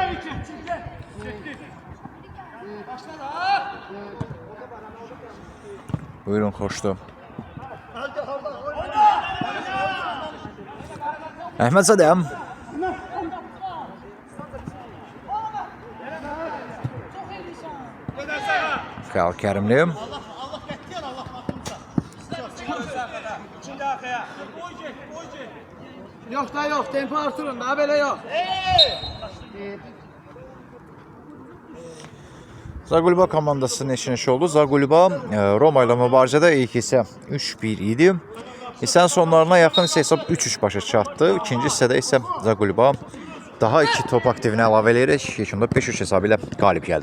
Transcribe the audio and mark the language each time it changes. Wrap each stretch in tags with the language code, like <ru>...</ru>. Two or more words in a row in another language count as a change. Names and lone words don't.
<az>Buyurun, xoşdur. Əhmədzadəm. Xəyal Kərimli.</az> <tr>Yok da yok, tempo artırın da böyle yok.</tr> <az>Zagulba komandası neçə oldu? Zagulba Roma ilə mübarizədə ilk isə 3-1 idi. İsən sonlarına yaxın isə hesab 3-3 başa çatdı. İkinci hissədə isə Zagulba daha 2 top aktivinə əlavə eləyərək yekunda 5-3 hesabı ilə qalib gəldi.</az>